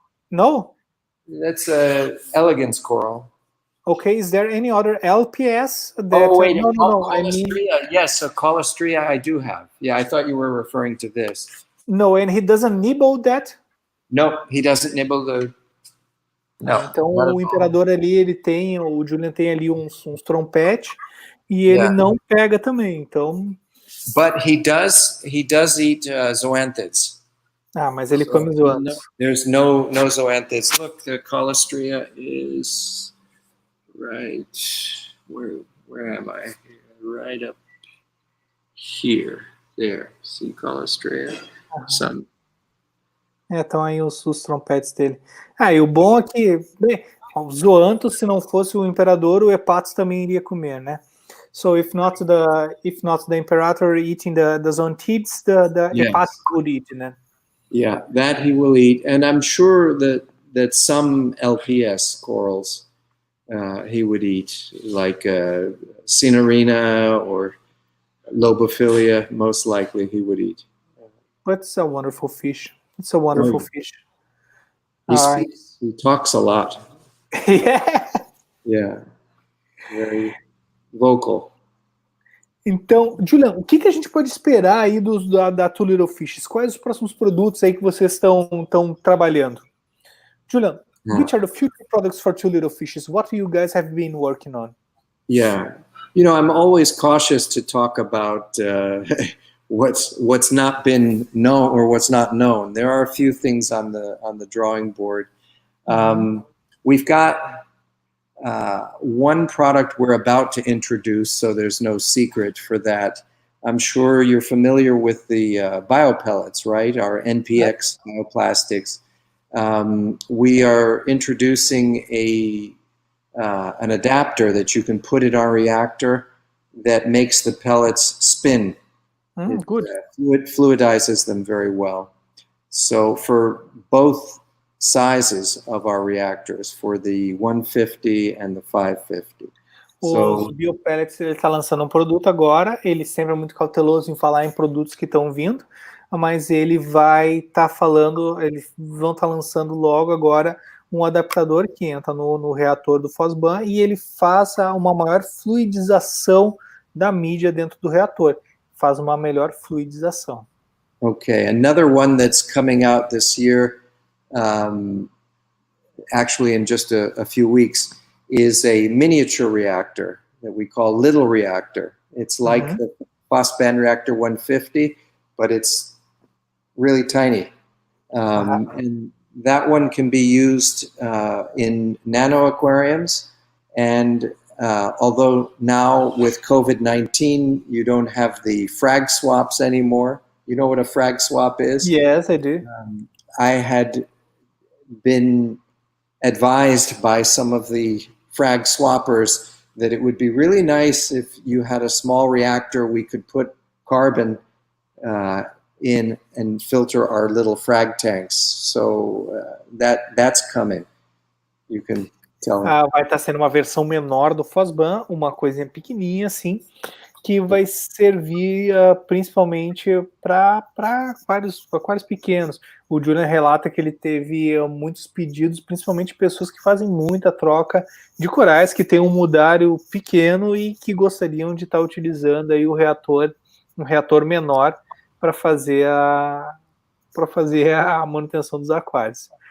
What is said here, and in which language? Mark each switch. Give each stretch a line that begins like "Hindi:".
English: no, that's a elegance coral. Okay, is there any other LPS? That, no. I mean, yes, a Caulastria I do have. Yeah, I thought you were referring to this. No, and he doesn't nibble that? No, he doesn't nibble the... No,
Portuguese: então o imperador ali, o Julian tem ali uns trompetes e ele não pega também, então...
English: But he does eat zoanthids.
Portuguese: Mas ele come zoanthids.
English: There's no zoanthids. Look, the Caulastria is right... Where am I? Right up here. There. See Caulastria? Some...
Portuguese: Estão aí os trompetes dele. E o bom é que, bem, o zoanthus, se não fosse o imperador, o hepatos também iria comer, né?
English: So if not the imperator eating the zoanthids, the hepatos would eat, né? Yeah, that he will eat, and I'm sure that some LPS corals he would eat, like Cinerina or Lobophilia. Most likely, he would eat. But it's a wonderful fish. It's a wonderful fish. He talks a lot. Yeah. Very vocal.
Portuguese: Então, Julian, o que a gente pode esperar aí da Two Little Fishes? Quais os próximos produtos aí que vocês estão trabalhando?
English: Julian, which are the future products for Two Little Fishes? What you guys have been working on? Yeah. I'm always cautious to talk about what's not been known or what's not known. There are a few things on the drawing board. We've got one product we're about to introduce, so there's no secret for that. I'm sure you're familiar with the biopellets, right? Our NPX bioplastics. We are introducing an adapter that you can put in our reactor that makes the pellets spin. Good. It fluidizes them very well. So for both sizes of our reactors, for the 150 and the 550.
Portuguese: O biopellets, ele está lançando um produto agora, ele sempre é muito cauteloso em falar em produtos que estão vindo, mas ele vai estar falando, eles vão estar lançando logo agora um adaptador que entra no reator do Fosban e ele faz uma maior fluidização da mídia dentro do reator. Faz uma melhor fluidização.
English: Okay, another one that's coming out this year actually in just a few weeks, is a miniature reactor that we call little reactor. It's like the Phospan reactor 150, but it's really tiny. And that one can be used in nano aquariums. And although now with COVID-19, you don't have the frag swaps anymore. You know what a frag swap is? Yes, I do. I had been advised by some of the frag swappers that it would be really nice if you had a small reactor we could put carbon in and filter our little frag tanks. So that's coming. You can tell them.
Portuguese: Vai estar sendo uma versão menor do Fosban, uma coisinha pequenininha assim, que vai servir principalmente para aquários pequenos. O Julian relata que ele teve muitos pedidos, principalmente pessoas que fazem muita troca de corais, que tem um mudário pequeno e que gostariam de estar utilizando aí um reator menor para fazer a manutenção dos aquários.